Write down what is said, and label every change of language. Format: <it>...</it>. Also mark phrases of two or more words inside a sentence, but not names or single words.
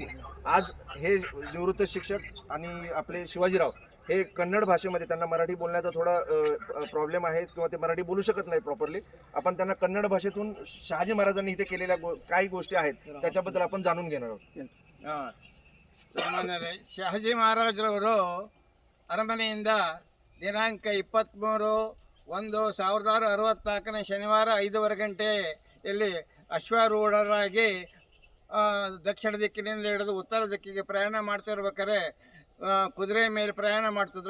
<mr>आज हे निवृत्त शिक्षक आणि आपले शिवाजीराव हे कन्नड भाषेमध्ये, त्यांना मराठी बोलण्याचा थोडा प्रॉब्लेम आहे किंवा ते मराठी बोलू शकत नाही प्रॉपरली. आपण त्यांना कन्नड भाषेतून शहाजी महाराजांनी इथे केलेल्या काही गोष्टी आहेत त्याच्याबद्दल आपण जाणून घेणार आहोत.</mr> <kn>ಸಾಮಾನ್ಯರೇ ಶಹಾಜಿ ಮಹಾರಾಜರವರು ಅರಮನೆಯಿಂದ ದಿನಾಂಕ 23/1/1664 ಶನಿವಾರ 5:15 ಗಂಟೆಯಲ್ಲಿ ಅಶ್ವಾರೂಢರಾಗಿ ದಕ್ಷಿಣ ದಿಕ್ಕಿನಿಂದ ಹಿಡಿದು ಉತ್ತರ ದಿಕ್ಕಿಗೆ ಪ್ರಯಾಣ ಮಾಡ್ತಿರ್ಬೇಕಾದ್ರೆ ಕುದುರೆ ಮೇಲೆ ಪ್ರಯಾಣ ಮಾಡ್ತಿದ್ರು.</kn>